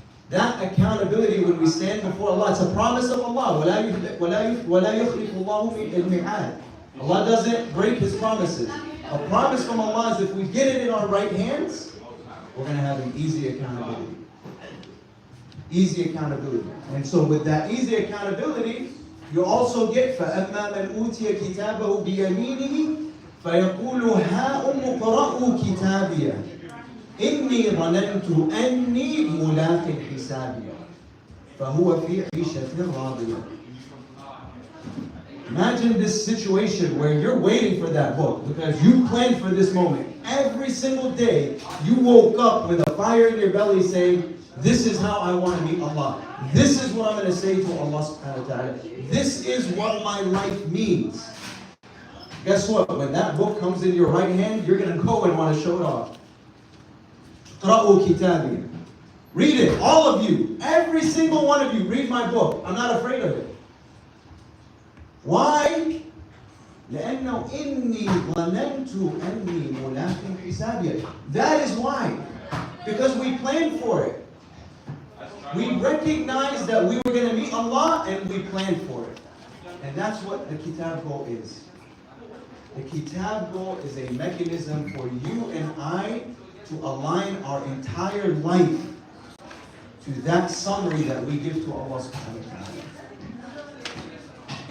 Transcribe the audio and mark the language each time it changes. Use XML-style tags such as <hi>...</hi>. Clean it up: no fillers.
<en>That accountability when we stand before Allah, it's a promise of Allah. Allah doesn't break His promises. A promise from Allah is if we get it in our right hands, we're going to have an easy accountability. Easy accountability. And so with that easy accountability, you also get</en> <ar>فَأَمَّا مَنْ أُوتِيَ كِتَابَهُ بِيَمِينِهِ فَيَقُولُ هَاؤُمُ اقْرَءُوا كِتَابِيَهْ إِنِّي ظَنَنْتُ أَنِّي مُلَاقٍ حِسَابِيَهْ فَهُوَ فِي عِيشَةٍ رَاضِيَةٍ.</ar> <en>Imagine this situation where you're waiting for that book because you planned for this moment. Every single day, you woke up with a fire in your belly saying, this is how I want to meet Allah. This is what I'm going to say to Allah subhanahu wa ta'ala. This is what my life means. Guess what? When that book comes in your right hand, you're going to go and want to show it off.</en> <ar>اقرأوا كتابي.</ar> <en>Read it, all of you. Every single one of you, read my book. I'm not afraid of it. Why?</en> <ar>لأنه إني ظننت أني ملاق حسابي.</ar> <en>That is why. Because we planned for it. We recognized that we were going to meet Allah and we planned for it. And that's what the Kitab Goal is. The Kitab Goal is a mechanism for you and I to align our entire life to that summary that we give to Allah subhanahu wa ta'ala.</en>